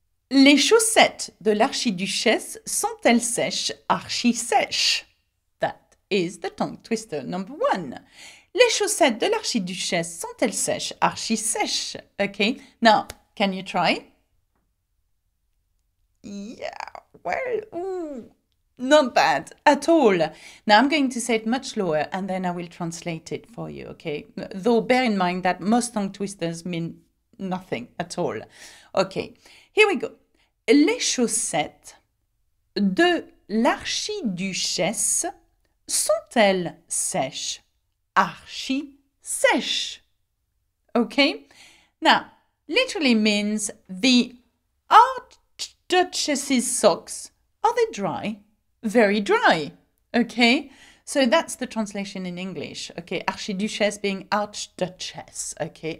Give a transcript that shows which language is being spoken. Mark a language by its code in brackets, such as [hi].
[fr] Les chaussettes de l'archiduchesse sont-elles sèches, archi-sèches? [en] That is the tongue twister number one. [fr] Les chaussettes de l'archiduchesse sont-elles sèches, archi-sèches? [en] Okay, now, can you try? Yeah, well, ooh, not bad at all. Now, I'm going to say it much slower and then I will translate it for you, okay? Though bear in mind that most tongue twisters mean nothing at all. Okay, here we go. [fr] Les chaussettes de l'archiduchesse sont-elles sèches? Archi-sèches. [en] Okay? Now, literally means the archduchess's socks, are they dry? Very dry. Okay? So that's the translation in English. Okay? Archiduchesse being archduchess. Okay?